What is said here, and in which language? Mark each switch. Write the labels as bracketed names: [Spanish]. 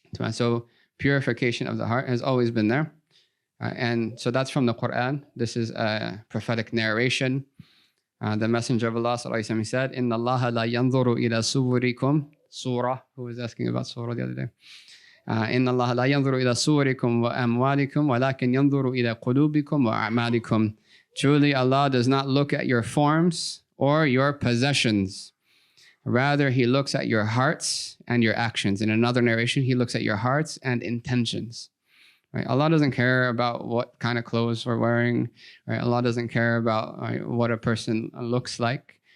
[English] So purification of the heart has always been there. And so that's from the Quran. This is a prophetic narration. The Messenger of Allah said, [Arabic] Inna Allah la yanzuru ila suwurikum. [English] Surah, who was asking about surah the other day. [Arabic] إن الله لا ينظر إلى صوركم وأموالكم ولكن ينظر إلى قلوبكم وأعمالكم. [English] Truly, Allah does not look at your forms or your possessions. Rather, He looks at your hearts and your actions. In another narration, He looks at your hearts and intentions. Right? Allah doesn't care about what kind of clothes we're wearing. Right? Allah doesn't care about what a person looks like.